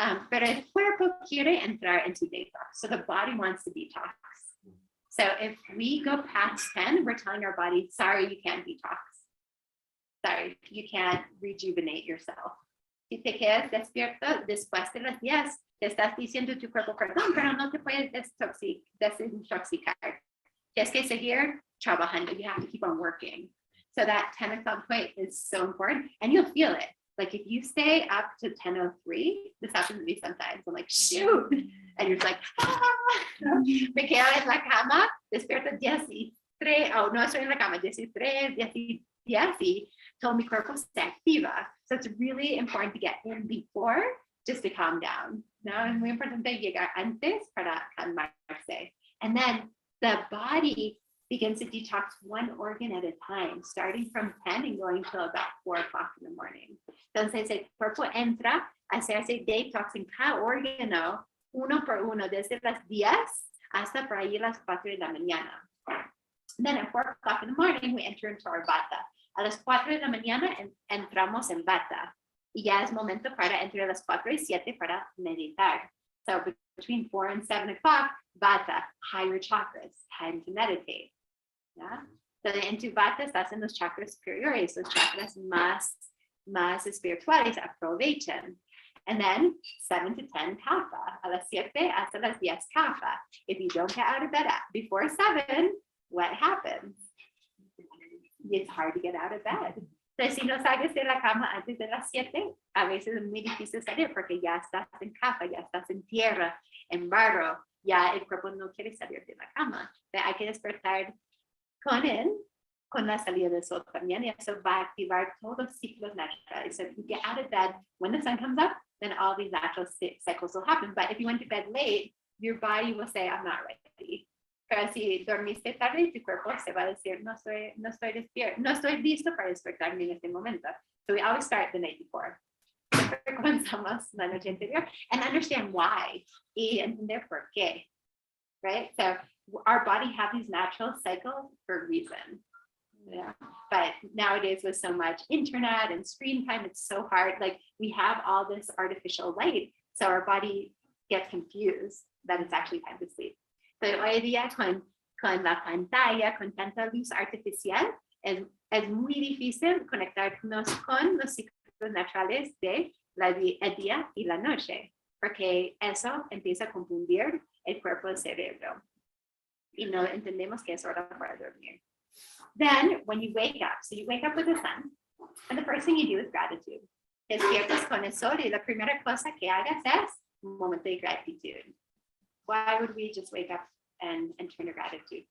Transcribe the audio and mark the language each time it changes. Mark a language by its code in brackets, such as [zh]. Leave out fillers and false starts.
[es] Pero el cuerpo quiere entrar [en] into detox. So the body wants to detox. So if we go past 10, we're telling our body, sorry, you can't detox. Sorry, you can't rejuvenate yourself. [es] Si te quedas despierto después de las 10, te estás diciendo a tu cuerpo, perdón, pero no te puedes desintoxicar. Tienes que seguir trabajando. [en] You have to keep on working. So that 10 o'clock point is so important, and you'll feel it. Like if you stay up to 10:03, this happens to me sometimes. I'm like, shoot, and you're like, [es] me quedo en la cama, despierto 13, oh, no estoy en la cama, 13, 10, y todo mi cuerpo se activa. [en] So it's really important to get in before, just to calm down. [es] No, es muy importante llegar antes para calmarse. [en] And then the body begins to detox one organ at a time, starting from 10 and going till about 4 o'clock in the morning. [es] Entonces el cuerpo entra a hacerse detox en cada órgano, uno por uno, desde las 10 hasta por ahí las 4 de la mañana. [en] Then at 4 o'clock in the morning, we enter into our bata. [es] A las 4 de la mañana entramos en bata. Y ya es momento para entre las 4 y 7 para meditar. [en] So between 4 and 7 o'clock, bata, higher chakras, time to meditate. Yeah. [es] So en tu bata estás en los chakras superiores, los chakras más espirituales, aprovechen. [en] And then 7 to 10 kapha, [es] a las 7 hasta las 10 kapha. [en] If you don't get out of bed before 7, what happens? It's hard to get out of bed. [es] Entonces, si no sales de la cama antes de las 7, a veces es muy difícil salir porque ya estás en kapha, ya estás en tierra, en barro, ya el cuerpo no quiere salir de la cama. Hay que despertar con con la salida del sol también, y eso va a activar todos los ciclos naturales. [en] So if you get out of bed when the sun comes up, then all these natural cycles will happen. But if you went to bed late, your body will say, I'm not ready. [es] Pero si dormiste tarde, tu cuerpo se va a decir, no estoy despierto, no estoy listo para despertarme en este momento. [en] So we always start the night before. [es] Comenzamos la noche anterior [en] and understand why [es] y entender por qué, [en] right? So our body have these natural cycles for a reason. Yeah. But nowadays with so much internet and screen time, it's so hard. Like we have all this artificial light, so our body gets confused that it's actually time to sleep. [es] Pero hoy día con la pantalla, con tanta luz artificial, es muy difícil conectarnos con los ciclos naturales de el día y la noche, porque eso empieza a confundir el cuerpo y el cerebro. Y no entendemos que es hora para dormir. [en] Then, when you wake up, so you wake up with the sun, and the first thing you do is gratitude. [es] Despiertas con el sol y la primera cosa que hagas es un momento de gratitud. [en] Why would we just wake up and turn to gratitude?